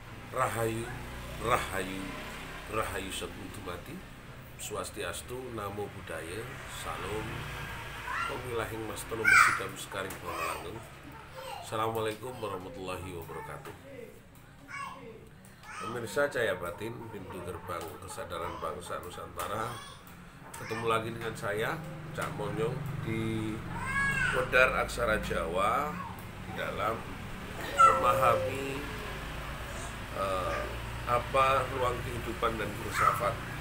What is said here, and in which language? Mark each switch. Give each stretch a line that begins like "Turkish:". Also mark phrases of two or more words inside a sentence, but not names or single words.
Javanese: Rahayu, Rahayu, Rahayu Sakuntumati, Swastiastu,
Pali: Namo Buddhaya,
Javanese: Salam, Pemilahing Mas Telu Mesidam Sekaring Bawalangeng.
Arabic: السلام عليكم ورحمة الله وبركاته.
Indonesian: Pemirsa Cahaya Batin, pintu gerbang kesadaran bangsa Nusantara. Ketemu lagi dengan saya, Cak Monyong, di Wedar Aksara Jawa, di dalam memahami apa ruang kehidupan dan filsafat.